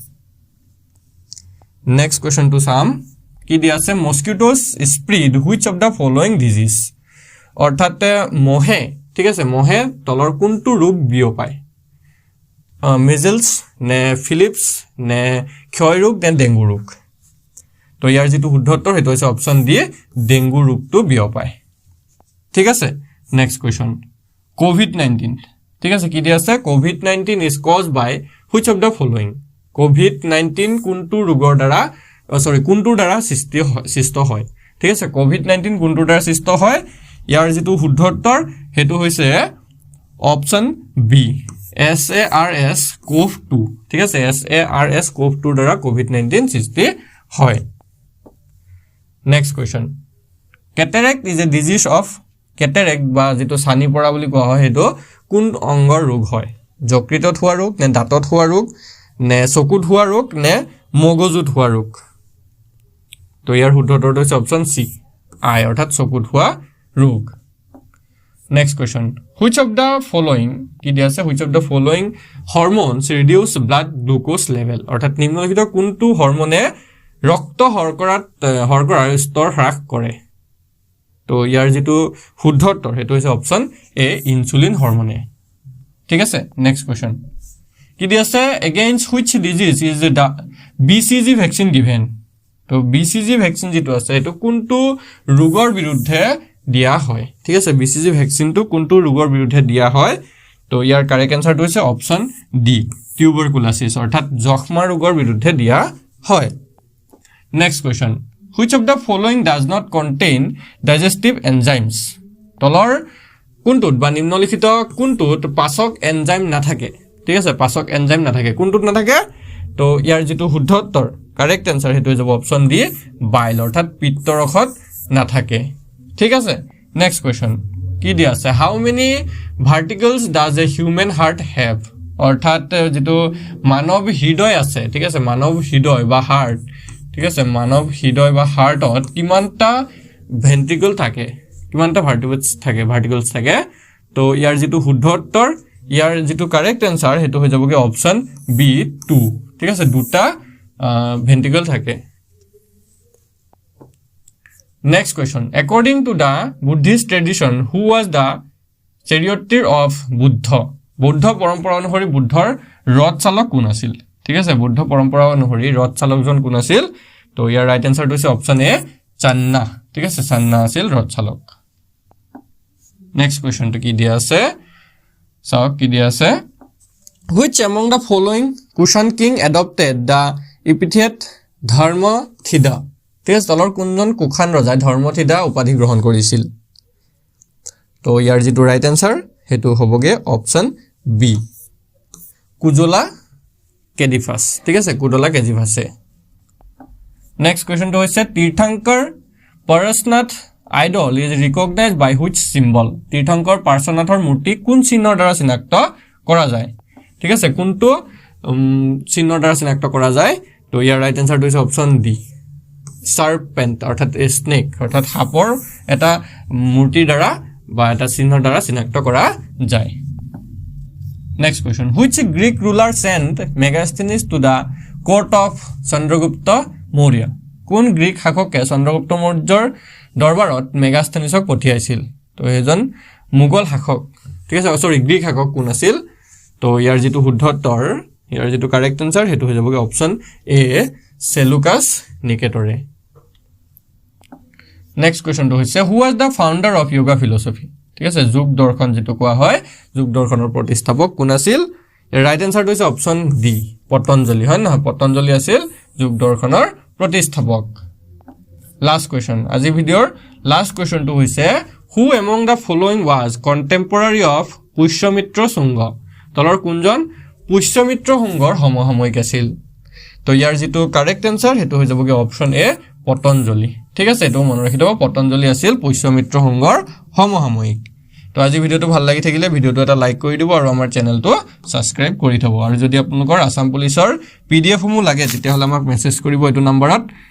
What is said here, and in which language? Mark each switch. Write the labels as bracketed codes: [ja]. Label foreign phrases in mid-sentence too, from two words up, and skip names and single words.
[en] Next question [as] চাম কি দি আছে [en] Mosquitoes spread which of the following disease [as] অৰ্থাৎ মহে ঠিক আছে মহে তলৰ কোনটো ৰোগ বিয়পায় মেজেলস নে ফিলিপস নে ক্ষয় ৰোগ নে ডেংগু ৰোগ তো ইয়াৰ যেটো শুদ্ধ উত্তৰ হেতু হৈছে [en] option D [as] ডেংগু ৰোগটো বিয়পায় ঠিক আছে [en] Next question [as] কোভিড-19 ঠিক আছে কি দি আছে কোভিড-19 [en] is caused by which of the following [as] কোভিড-19 কোনটো ৰোগৰ দ্বাৰা কোনটোৰ দ্বাৰা সৃষ্ট হয় ঠিক আছে কোভিড-19 কোনটোৰ দ্বাৰা সৃষ্ট হয় ইয়াৰ যেটো শুদ্ধ উত্তৰ হেতু হৈছে [en] option B [as] SARS CoV-2 ঠিক আছে SARS CoV-2 দ্বাৰা কোভিড-19 সৃষ্টি হয় [en] Next question cataract is a disease of cataract [as] বা যেটো সানি পৰা বুলি কোৱা হয় হেতু কোন অংগৰ ৰোগ হয় যকৃতত হোৱা ৰোগ নে দাঁতত হোৱা ৰোগ নে চকুত হোৱা ৰোগ নে মগজুত হোৱা ৰোগ তো ইয়াৰ শুদ্ধ উত্তৰটো হৈছে [en] option C [as] আই অৰ্থাৎ চকুত হোৱা ৰোগ [en] Next question which of the following [as] কি দি আছে [en] which of the following hormones reduce blood glucose level [as] অৰ্থাৎ নিম্নলিখিত কোনটো হৰমনে ৰক্ত শৰ্কৰাৰ স্তৰ হ্ৰাস কৰে তো ইয়াৰ যেটো শুদ্ধ উত্তৰ হেতু হৈছে [en] option A insulin [as] হৰমনে ঠিক আছে [en] Next question [as] কি দি আছে [en] against which disease is the BCG vaccine given [as] তো [en] BCG vaccine [as] যেটো আছে এটো কোনটো ৰোগৰ বিৰুদ্ধে দিয়া হয় ঠিক আছে [en] BCG vaccine [as] কোনটো ৰোগৰ বিৰুদ্ধে দিয়া হয় তো ইয়াৰ [en] correct answer [as] হৈছে [en] option D tuberculosis [as] অৰ্থাৎ যক্ষ্মা ৰোগৰ বিৰুদ্ধে দিয়া হয় [en] Next question which of the following does not contain digestive enzymes [as] তলৰ কোনটোত বা নিম্নলিখিত কোনটোত পাচক এনজাইম নাথাকে ঠিক আছে পাচক এনজাইম নাথাকে কোনটোত নাথাকে তো ইয়াৰ যেটো শুদ্ধ উত্তৰ [en] correct answer [as] হেতু হৈ যাব [en] option D bile [as] অৰ্থাৎ পিত্তৰসত নাথাকে ঠিক আছে [en] Next question [as] কি দিয়া আছে হাউ [en] many verticals does a human heart have [as] অৰ্থাৎ যেটো মানৱ হৃদয় আছে ঠিক আছে মানৱ হৃদয় বা হাৰ্ট ঠিক আছে মানৱ হৃদয় বা হাৰ্টত কিমানটা ভেন্ট্ৰিকল থাকে কিমানটা ভাৰ্টিকলছ থাকে তো ইয়াৰ যেটো শুদ্ধ উত্তৰ ইয়াৰ যেটো [en] correct answer [as] হেতু হৈ যাবগে [en] option B [as] 2 ঠিক আছে দুটা ভেন্ট্ৰিকল থাকে [en] Next question. According to the Buddhist tradition, who was the charioteer of Buddha? [as] Buddha পৰম্পৰা অনুসৰি বুদ্ধৰ ৰথ চালক কোন আছিল ঠিক আছে বুদ্ধ পৰম্পৰা অনুসৰি ৰথ চালকজন কোন আছিল তো ইয়াৰ [en] right answer [as] হৈছে [en] option A [as] চান্না ঠিক আছে চান্না আছিল ৰথ চালক [en] Next question [as] কি দিয়া আছে চাওক কি দিয়া আছে [en] Which among the following Kushan king adopted the epithet Dharmathida [as] ঠিক আছে তলৰ কোনজন কুখান ৰজাই ধৰ্মথিদা উপাধি গ্ৰহণ কৰিছিল তো ইয়াৰ যেটো [en] right answer [as] হেতু হবগে [en] option B [as] কুজলা কেডিফাস ঠিক আছে কুজলা কেডিফাসে [en] Next question [as] হৈছে তীৰ্থঙ্কৰ পৰশনাথ [en] idol is recognized by which symbol [as] তীৰ্থঙ্কৰ পাৰ্শ্বনাথৰ মূৰ্তি কোন চিহ্নৰ দ্বাৰা চিনাক্ত কৰা যায় ঠিক আছে কোনটো চিহ্নৰ দ্বাৰা চিনাক্ত কৰা যায় তো ইয়াৰ [en] right answer [as] হৈছে [en] option D serpent [as] অৰ্থাৎ স্নেক অৰ্থাৎ সাপৰ এটা মূৰ্তিৰ দ্বাৰা বা এটা চিহ্নৰ দ্বাৰা চিনাক্ত কৰা যায় [en] Next question which greek ruler sent megasthenes to the court of chandragupta maurya [as] কোন গ্ৰীক শাসকে চন্দ্ৰগুপ্ত মৌৰ্যৰ দৰবাৰত মেগাস্থেনিছক পঠিয়াইছিল তো এজন মুগল শাসক ঠিক আছে সৰি গ্ৰীক শাসক কোন আছিল তো ইয়াৰ যেটো শুদ্ধ উত্তৰ ইয়াৰ যেটো [en] correct answer [as] হেতু হৈ যাবগে [en] option A [as] সেলুকাস নিকেটৰে [en] Next question [as] হৈছে [en] Who was the founder of Yoga philosophy [as] ঠিক আছে যোগ দৰ্শন যেটো কোৱা হয় যোগ দৰ্শনৰ প্ৰতিষ্ঠাপক কোন আছিল [en] right answer [as] হৈছে [en] option D [as] পতঞ্জলি হয় না পতঞ্জলি আছিল যোগ দৰ্শনৰ প্ৰতিষ্ঠাপক [en] last question [as] আজি ভিডিওৰ [en] last question [as] হৈছে [en] Who among the following was contemporary [as] অফ পুষ্যমিত্ৰ শুংগ তলৰ কোনজন পুষ্যমিত্ৰ শুংগৰ সমসাময়িক আছিল তো ইয়াৰ যেটো [en] correct answer [as] হেতু হৈ যাবগে [en] option A [as] পতঞ্জলি ঠিক আছে এটো মনত ৰাখি থব পতঞ্জলি আছিল পুষ্যমিত্ৰ শুংগৰ সমসাময়িক তো আজি ভিডিওটো ভাল লাগি থাকিলে ভিডিওটো এটা লাইক কৰি দিব আৰু আমাৰ চেনেলটো সাবস্ক্ৰাইব কৰি থব আৰু যদি আপোনালোকৰ আসাম পুলিচৰ পিডিএফ সমূহ লাগে তেতিয়া হলে আমাক মেছেজ কৰিব এটো নম্বৰত